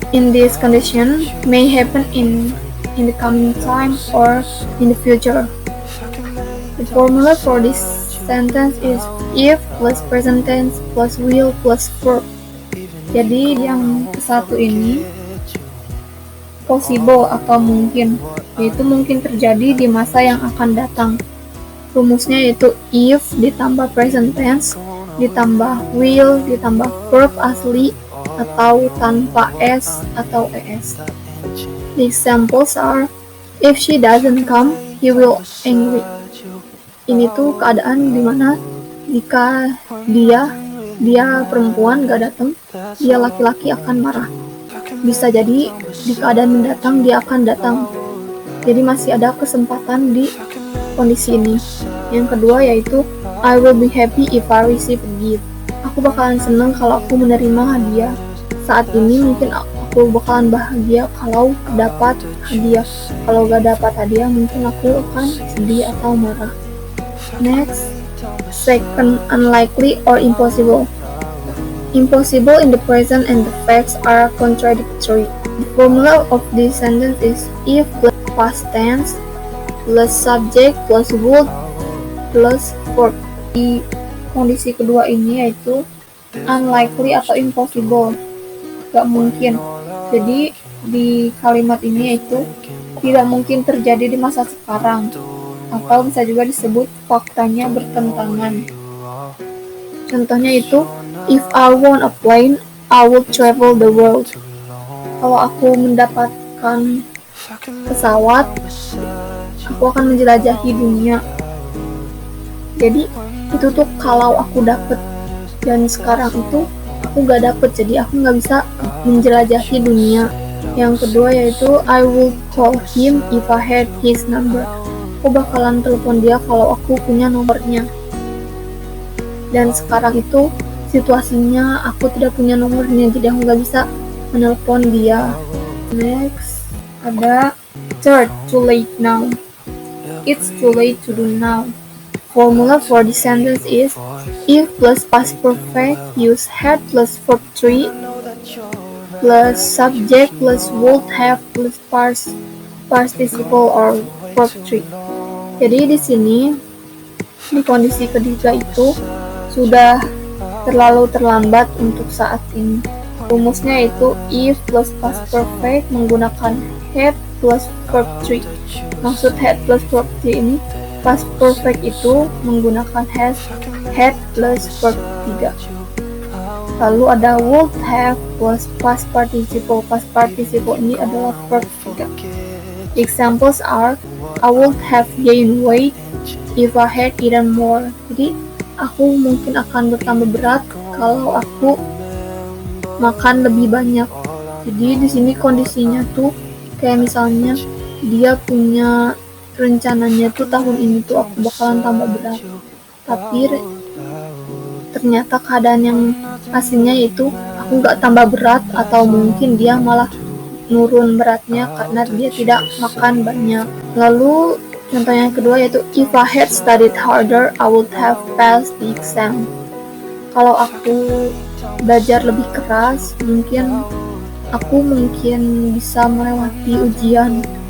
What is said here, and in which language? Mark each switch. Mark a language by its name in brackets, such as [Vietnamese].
[English] In this condition may happen in the coming time or in the future. The formula for this sentence is if plus present tense plus will plus verb. [Indonesian] Jadi yang satu ini possible atau mungkin, yaitu mungkin terjadi di masa yang akan datang. Rumusnya yaitu if ditambah present tense ditambah will ditambah verb asli atau tanpa s atau es. [English] The examples are if she doesn't come, he will angry. [Indonesian] Ini tuh keadaan dimana jika dia perempuan gak datang, dia laki-laki akan marah. Bisa jadi di keadaan mendatang dia akan datang. Jadi masih ada kesempatan di kondisi ini. Yang kedua yaitu [English] I will be happy if I receive a gift. [Indonesian] Aku bakalan senang kalau aku menerima hadiah. Saat ini mungkin aku bakalan bahagia kalau dapat hadiah. Kalau gak dapat hadiah mungkin aku akan sedih atau marah. [English] Next, second, unlikely or impossible. Impossible in the present and the facts are contradictory. The formula of this sentence is if plus past tense plus subject plus would plus verb. [Indonesian] Di kondisi kedua ini yaitu unlikely atau impossible, gak mungkin. Jadi di kalimat ini yaitu tidak mungkin terjadi di masa sekarang, atau bisa juga disebut faktanya bertentangan. Contohnya itu [English] if I want a plane, I will travel the world. [Indonesian] Kalau aku mendapatkan pesawat, aku akan menjelajahi dunia. Jadi itu tuh kalau aku dapet, dan sekarang itu aku gak dapet, jadi aku gak bisa menjelajahi dunia. Yang kedua yaitu [English] I will call him if I had his number. [Indonesian] Aku bakalan telepon dia kalau aku punya nomornya. Dan sekarang itu situasinya aku tidak punya nomornya, jadi aku gak bisa menelpon dia. [English] Next, ada third, too late now. It's too late to do now. Formula for this sentence is if plus past perfect use had plus verb 3 plus subject plus would have plus participle or verb 3. [Indonesian] Jadi di sini di kondisi ketiga itu sudah terlalu terlambat untuk saat ini. Rumusnya itu if plus past perfect menggunakan had plus verb 3. Maksud had plus verb 3 ini past perfect itu menggunakan had plus verb 3. Lalu ada would have plus past participle. Past participle ini adalah verb 3. [English] Examples are I would have gained weight if I had eaten more. [Indonesian] Jadi aku mungkin akan bertambah berat kalau aku makan lebih banyak. Jadi di sini kondisinya tuh kayak misalnya dia punya rencananya tuh tahun ini tuh aku bakalan tambah berat, tapi ternyata keadaan yang aslinya itu aku gak tambah berat, atau mungkin dia malah nurun beratnya karena dia tidak makan banyak. Lalu contoh yang kedua yaitu [English] if I had studied harder, I would have passed the exam. [Indonesian] Kalau aku belajar lebih keras, aku mungkin bisa melewati ujian.